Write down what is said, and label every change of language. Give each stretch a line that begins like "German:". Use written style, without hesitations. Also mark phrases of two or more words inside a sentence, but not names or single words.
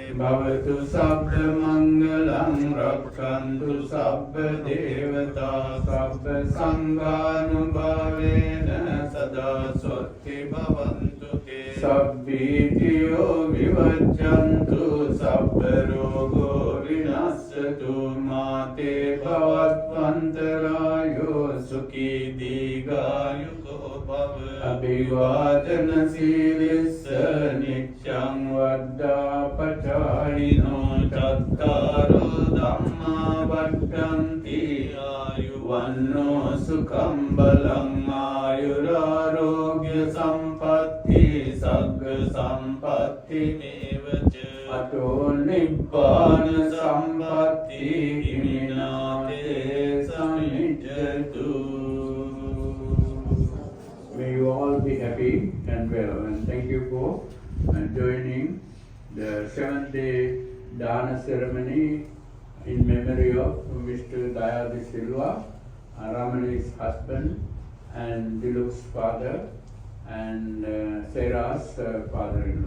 Pali: භවතු සබ්බ මංගලං රක්ඛන්තු සබ්බ දේවතා සබ්බ සංඝානුභාවේන සදා සොත්ති භවන්තු තේ. සබ්බීතියෝ විවච්ඡන්තු සබ්බ රෝගෝ විනස්සතු මාතේ භවත්වන්තරායෝ සුඛී දීඝායුකෝ භව. අභිවාදන සීලිස්ස නිච්ඡං වද්දාපචායිනෝ චත්තාරෝ ධම්මා වඩ්ඩන්ති ආයුවන්නෝ සුඛං බලං ආයුරාරෝග්‍ය සම්පatti සග්ග සම්පatti සම්පත්ති මේවච අතෝ නිබ්බාන සම්පත්ති හිමිනාතේ සමිජ්ජතු.
English: May you all be happy and well, and thank you for joining the 7th-day Dana ceremony in memory of Mr. Daya De Silva, Ramani's husband, and Diluk's father, and Sarah's father-in-law.